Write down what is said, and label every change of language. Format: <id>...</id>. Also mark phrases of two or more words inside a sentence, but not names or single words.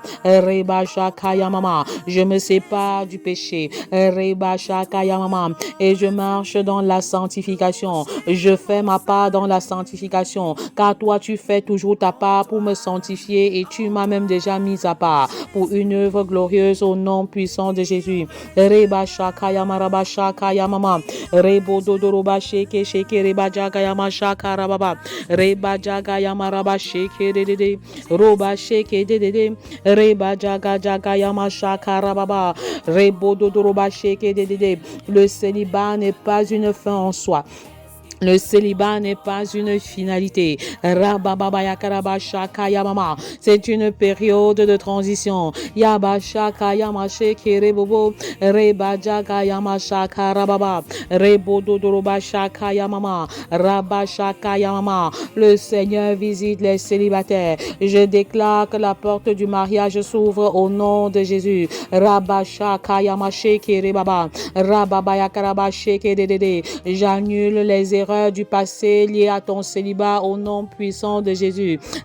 <fr>Reba Shaka Yamama. Je me sépare du péché. Reba Shaka Yamama. Et je marche dans la sanctification. Je fais ma part dans la sanctification, car toi tu fais toujours ta part pour me sanctifier et tu m'as même déjà mis à part pour une œuvre glorieuse au nom puissant de Jésus. Reba Shaka Yamara Shaka Yamama. Rebo Dodoroba Sheke Sheke Reba Jaga Yama Shaka Rababa, Reba Jaga Yama Raba Sheke Dede, Roba Sheke Dede, Reba Jaga Jaga Yama Shaka Rababa, Rebo Dodoroba Sheke Dede. Le célibat n'est pas une fin en soi. Le célibat n'est pas une finalité. C'est une période de transition. Yabashaka Yamashe Kerebobo Rebajaga Yamashaka Rababa Rebododoroba Shaka Yamama Rabashaka Yamama. Le Seigneur visite les célibataires. Je déclare que la porte du mariage s'ouvre au nom de Jésus. Rabashaka Yamashe Kerebaba Rababayakarabashe Kedede. J'annule les erreurs du passé liées à ton célibat au nom puissant de Jésus.</fr>